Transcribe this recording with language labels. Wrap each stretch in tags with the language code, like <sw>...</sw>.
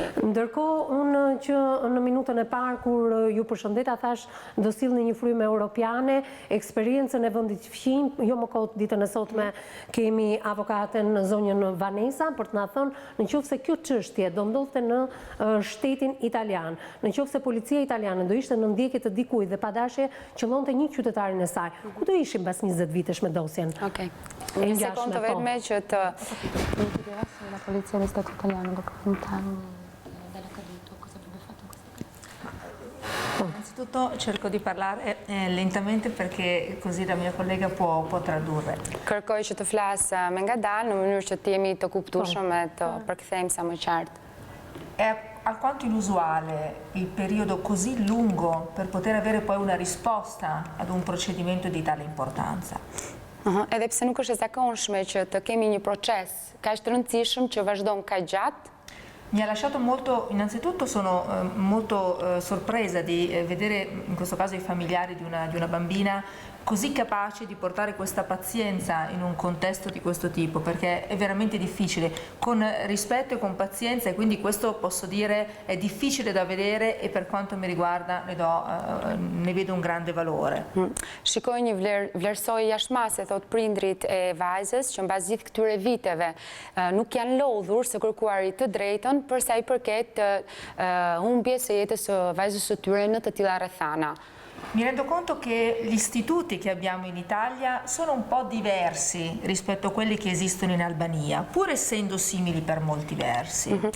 <sq>Ndërkohë, unë që në minutën e parë kur ju përshëndeta thash do sillni një frymë europiane, eksperiencën e vendit fqin, jo më kot ditën e sotme kemi avokaten në zonjën Vanesa për të na thënë nëse kjo çështje do ndodhte në shtetin italian, nëse policia italiane do ishte në ndjekje të dikujt dhe padashje qëllonte një qytetarin e saj, ku do ishim pas 20 vitesh me dosjen? Okej. Një sekondë vetëm që të</sq> <it>la polizia dello Stato italiano dopo 20 anni dall'accaduto, cosa avrebbe fatto in questo caso? Innanzitutto cerco di parlare lentamente perché così la mia collega può tradurre.</it> <sq>Kërkoj që të flas me ngadalë në mënyrë që të jemi të kuptueshëm e të përkthejmë sa më qartë.</sq> <it>È alquanto inusuale il periodo così lungo per poter avere poi una risposta ad un procedimento di tale importanza.</it> <sq>Edhe pse nuk është e zakonshme që të kemi një proces kaq të rëndësishëm që vazhdon kaq gjatë.</sq> <it>Mi ha lasciato molto, innanzitutto sono molto sorpresa di vedere in questo caso i familiari di una bambina così capaci di portare questa pazienza in un contesto di questo tipo, perché è veramente difficile, con rispetto e con pazienza, e quindi questo posso dire è difficile da vedere e per quanto mi riguarda ne vedo un grande valore.</it> <sq>Shikoj një vlerësoj jashtëmase, thot prindrit e vajzës, që mbas gjithë këtyre viteve nuk janë lodhur së kërkuarit të drejtën për sa i përket humbjes së jetës së vajzës së tyre në të tilla rrethana.</sq> <it>Mi rendo conto che gli istituti che abbiamo in Italia sono un po' diversi rispetto a quelli che esistono in Albania, pur essendo simili per molti versi.</it>